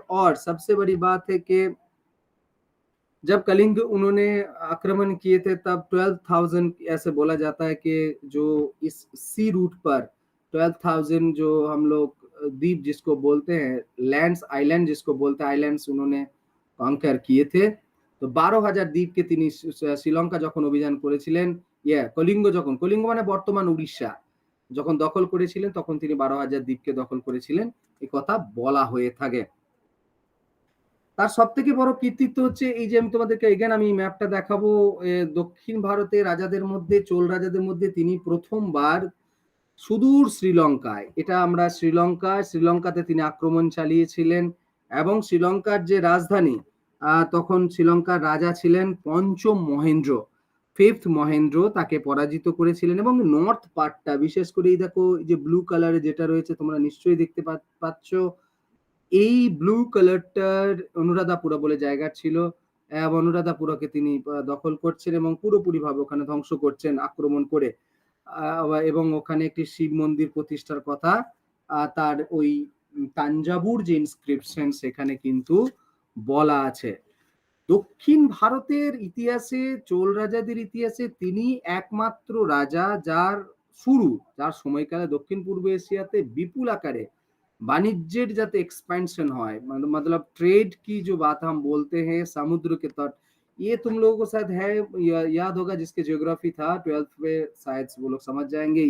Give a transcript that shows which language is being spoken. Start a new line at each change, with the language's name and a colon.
Hindi: और सबसे बड़ी बात है कि जब कलिंग उन्होंने आक्रमण किए थे तब 12,000, ऐसे बोला जाता है कि जो इस सी रूट पर 12,000 जो हम लोग द्वीप जिसको बोलते हैं, लैंड्स आइलैंड जिसको बोलते हैं आइलैंड्स, उन्होंने कॉन्कर किए थे।
Bangla: तो 12,000 দ্বীপকে তিনি শ্রীলঙ্কা যখন অভিযান করেছিলেন, কলিঙ্গ মানে বর্তমান উড়িষ্যা, যখন দখল করেছিলেন তখন তিনি 12,000 দ্বীপকে দখল করেছিলেন, এই কথা বলা হয়ে থাকে। তার সব থেকে বড় কৃতিত্ব হচ্ছে এই যে আমি তোমাদেরকে এগেন আমি ম্যাপটা দেখাবো, দক্ষিণ ভারতের রাজাদের মধ্যে, চোল রাজাদের মধ্যে তিনি প্রথমবার সুদূর শ্রীলঙ্কায়, এটা আমরা শ্রীলঙ্কাতে তিনি আক্রমণ চালিয়েছিলেন, এবং শ্রীলঙ্কার যে রাজধানী, তখন শ্রীলঙ্কার রাজা ছিলেন পঞ্চম মহেন্দ্র, ফিফথ মহেন্দ্র, তাকে পরাজিত করেছিলেন। এবং নর্থ পার্টটা বিশেষ করে এই দেখো, যে ব্লু কালারে যেটা রয়েছে তোমরা নিশ্চয়ই দেখতে পাচ্ছ, এই ব্লু কালারটার অনুরাধাপুরা বলে জায়গা ছিল, অনুরাধাপুরাকে তিনি দখল করছেন এবং পুরোপুরি ভাবে ওখানে ধ্বংস করছেন আক্রমণ করে, এবং ওখানে একটি শিব মন্দির প্রতিষ্ঠার কথা তার ওই তাঞ্জাবুর যে ইনস্ক্রিপশন সেখানে কিন্তু বলা আছে। দক্ষিণ ভারতের ইতিহাসে, চোল রাজাদের ইতিহাসে তিনি একমাত্র রাজা যার সময়কালে দক্ষিণ পূর্ব এশিয়াতে বিপুল আকারে
Hindi: वाणिज्य जाते एक्सपेंशन है, मतलब ट्रेड की जो बात हम बोलते हैं, समुद्र के तट, ये तुम लोगों को शायद है याद होगा, जिसके जियोग्राफी था 12th में, शायद वो लोग समझ जाएंगे।